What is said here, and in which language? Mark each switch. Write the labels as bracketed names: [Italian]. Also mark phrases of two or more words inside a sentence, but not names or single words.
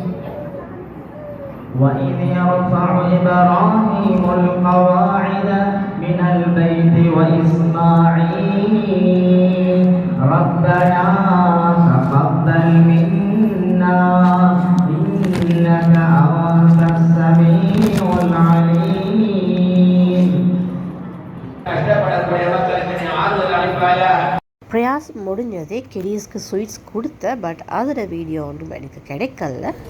[Arabic] وإذ يرفع إبراهيم القواعد من البيت وإسماعيل ربنا تقبل منا إنك أنت السميع العليم. [Tamil] பிரயாஸ் முடிஞ்சதே கிடீஸ்க்கு ஸ்வீட்ஸ் கொடுத்தேன். பட் அதோட வீடியோ ஒன்றும் எனக்கு கிடைக்கல.